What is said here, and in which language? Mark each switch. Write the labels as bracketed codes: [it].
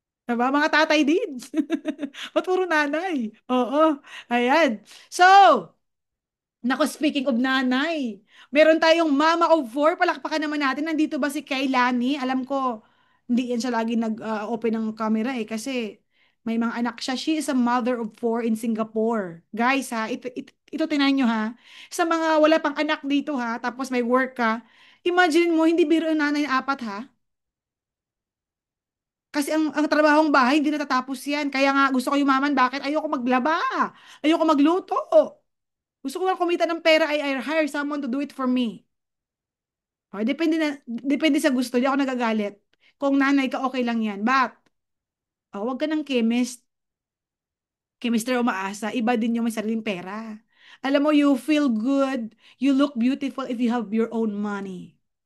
[tl] Diba? Mga tatay din. Ba't puro nanay? Oo. Ayan. So, nako, speaking of nanay, meron tayong [en] mama of four. [tl] Palakpakan naman natin. Nandito ba si Kaylani? Alam ko, hindi yan siya lagi nag-open ng camera kasi may mga anak siya. [en] She is a mother of four in Singapore. [tl] Guys ha, ito tinayin nyo ha. Sa mga wala pang anak dito ha, tapos may work ka, imagine mo, hindi biro yung nanay na apat ha. Kasi ang trabahong bahay, hindi natatapos yan. Kaya nga gusto ko yumaman. Bakit? Ayoko maglaba. Ayoko magluto. Gusto ko lang kumita ng pera, [en] I hire someone to do it for me. [tl] O, depende sa gusto. Di ako nagagalit. Kung nanay ka, okay lang yan. But, wag ka ng chemist o umaasa. Iba din yung may sariling pera. Alam mo, [en] you feel good, you look beautiful if you have your own money.